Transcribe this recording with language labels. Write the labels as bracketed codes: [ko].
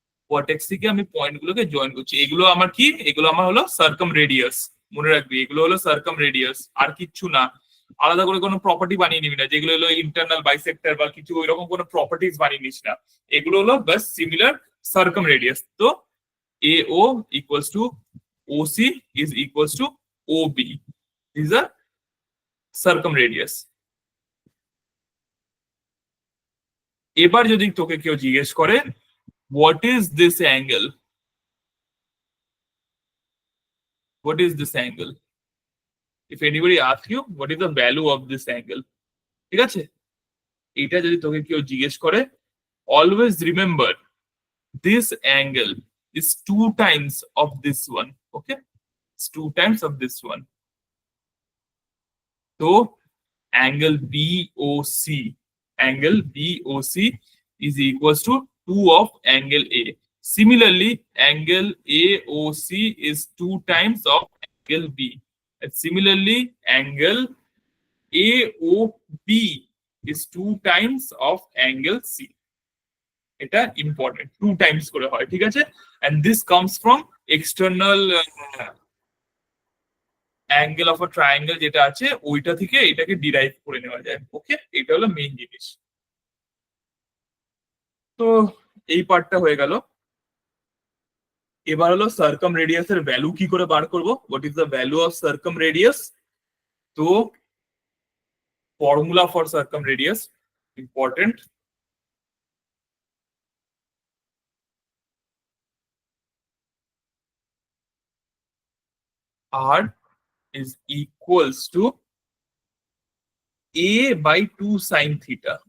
[bn] Vertex থেকে আমি point গুলোকে জয়েন করছি, এগুলো আমার কি, এগুলো আমার হলো সার্কাম রেডিয়াস। মনে রাখবি এগুলো হলো সার্কাম রেডিয়াস, আর কিচ্ছু না। আলাদা করে কোনো প্রপার্টি বানিয়ে নিবি না, যেগুলো হলো ইন্টারনাল বাইসেক্টর বা কিছু ওইরকম কোনো প্রপার্টিজ বানিয়ে নিস না। এগুলো হলো বাস সিমিলার সার্কাম রেডিয়াস। [en] তো AO equals to OC is equals to OB. These are circumradius. [bn] এবার যদি তোকে কেউ জিজ্ঞেস করে [en] what is this angle, what is this angle, if anybody asks you what is the value of this angle, ঠিক আছে, [bn] এটা যদি তোকে কেউ জিজ্ঞেস করে, [en] always remember this angle is 2 times of this one. Okay, it's 2 times of this one. So angle BOC, angle BOC is equals to 2 of angle A. Similarly, angle AOC is 2 times of angle B. And similarly, angle AOB is 2 times of angle C. [bn] এটা important, 2 Times করে হয়, ঠিক আছে। [en] and this comes from external [bn] angle of a triangle যেটা আছে ওইটা থেকে এটাকে ডিরাইভ করে নেওয়া যায়। ওকে, এটা হলো মেইন জিনিস। তো এই পার্টটা হয়ে গেল। এবার হলো সার্কাম রেডিয়াস এর ভ্যালু কি করে বার করব, [en] What is the value of circumradius. তো formula for circumradius important, R is equals to A by 2 sin theta.